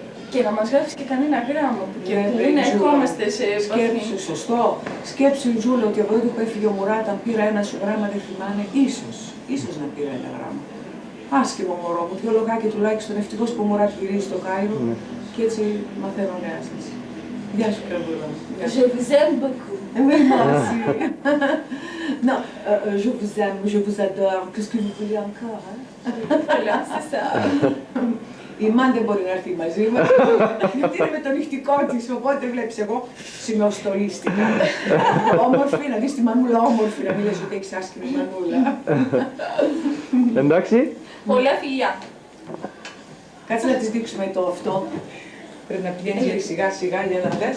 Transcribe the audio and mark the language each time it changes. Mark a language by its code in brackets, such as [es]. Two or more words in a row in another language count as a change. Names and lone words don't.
[el] Και να μας γράψεις και κανένα γράμμα που δεν ερχόμαστε σε επαφή. Σκέψου, σωστό. Σκέψου η Ζούλα ότι από τότε που έφυγε ο Μουράτα, αν πήρα ένα σου γράμμα, δεν θυμάμαι, ίσως να πήρα ένα γράμμα. Άσχημο μωρό μου, δυο λογάκια τουλάχιστον, ευτυχώς που ο Μουράτ γυρίζει στο Κάιρο και έτσι μαθαίνω νέα σας. Γεια σου, Καρδούλα. [fr] Je vous aime beaucoup. Oui, moi aussi. Non, je vous adore. Qu'est-ce que vous voulez encore, hein? Voilà, c'est ça. [el] Η Μάν δεν μπορεί να έρθει μαζί μας, γιατί είναι με το νυχτικό της, οπότε βλέπεις εγώ σημειοστολίστηκα. Όμορφη, να δεις τη Μανούλα όμορφη, να μην λες ότι έχεις άσχημη Μανούλα. Εντάξει. Πολλά φιλιά. Κάτσε να της δείξουμε το αυτό. Πρέπει να πηγαίνεις σιγά σιγά για να δες.